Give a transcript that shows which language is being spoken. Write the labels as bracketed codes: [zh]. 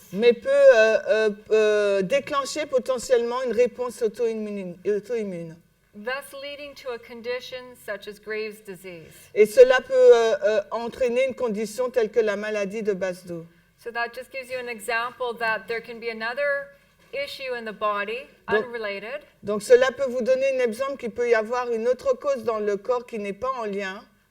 [fr] mais peut déclencher potentiellement une réponse auto-immune. [en] Thus leading to a condition such as Graves' disease. [fr] Et cela peut entraîner une condition telle que la maladie de Basedow. [en] So that just gives you an example that there can be another issue in the body, unrelated. [fr] Donc cela peut vous donner un exemple qu'il peut y avoir une autre cause dans le corps qui n'est pas en lien.